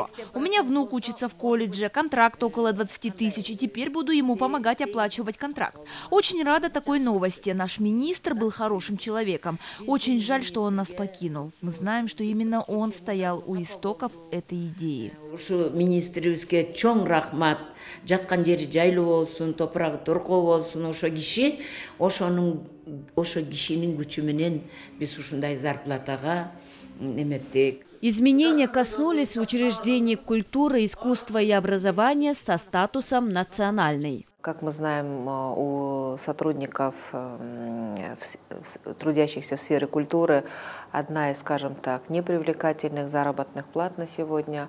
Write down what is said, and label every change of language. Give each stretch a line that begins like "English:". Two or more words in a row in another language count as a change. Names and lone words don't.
Russian: У меня внук учится в колледже, контракт около 20 тысяч, и теперь буду ему помогать оплачивать контракт. Очень рада такой новости. Наш министр был хорошим человеком. Очень жаль, что он нас покинул. Мы знаем, что именно он стоял у истоков этой идеи.
Kyrgyz: Жаткан жери жайлуу болсун, топурагы торкоо болсун, ошо кишинин күчү менен биз ушундай зарплатага эметтик.
Russian: Изменения коснулись учреждений культуры, искусства и образования со статусом национальной. Как мы знаем, у сотрудников, трудящихся в сфере культуры, одна из, скажем так, непривлекательных заработных плат на сегодня.